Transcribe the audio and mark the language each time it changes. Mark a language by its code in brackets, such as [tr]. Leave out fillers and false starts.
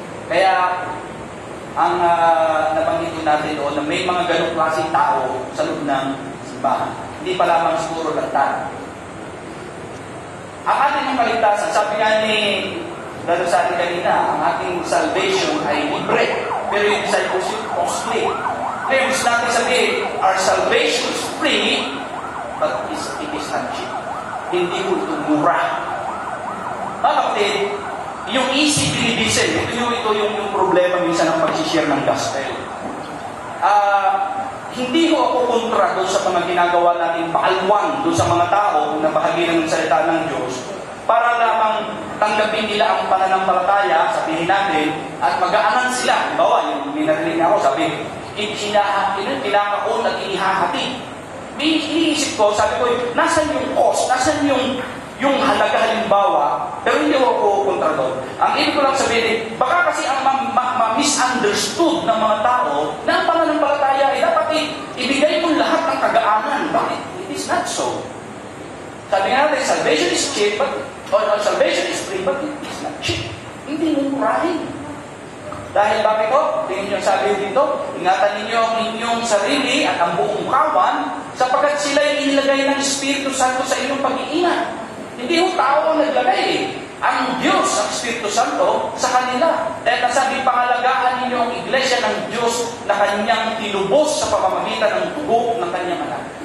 [tl] Kaya, ang nabanggit ko natin doon, na may mga ganong klaseng tao sa loob ng simbahan. Hindi pa lamang siguro lantan. Ang ating kaligtasan, sabi nga ni lalo sa atin kanina, ang ating salvation ay libre. Pero yung discipleship, costly. Ngayon, gusto natin sabihin, [en] our salvation is free, but it is not cheap. [tl] Hindi ko ito mura. Bakit? Yung easy believing, ito yung problema minsan ng pag-share ng gospel. Hindi ko ako kontra doon sa mga ginagawa natin paalwan doon sa mga tao na bahagi ng salita ng Diyos para lamang tanggapin nila ang pananampalataya, sabihin natin, at mag-aanan sila. Bawa, yung minarinig ako, sabi, kinakaon at inihahati. Iniisip ko, sabi ko, nasan yung cost? Nasan yung halaga halimbawa? Pero hindi ako kontra doon. Ang ibig ko lang sabihin, baka kasi ang ma-misunderstood ng mga tao na ang pananampalataya ay dapat ibigay mo lahat ng kagaanan. Bakit? [en] It is not so. [tl] Sabi nga natin, [en] salvation is cheap, salvation is free, but it is not cheap. [tl] Hindi mo murahin. Dahil bakit ko? Tingin nyo sabi dito, ingatan ninyo ang inyong sarili at ang buong kawan sapagkat sila'y inilagay ng Espiritu Santo sa inyong pag-iingat. Hindi ho tao ang naglagay eh. Ang Diyos, ang Espiritu Santo, sa kanila. Dahil nasabi, pangalagaan ninyo ang iglesia ng Diyos na kanyang tinubos sa pamamagitan ng dugo ng kanyang anak.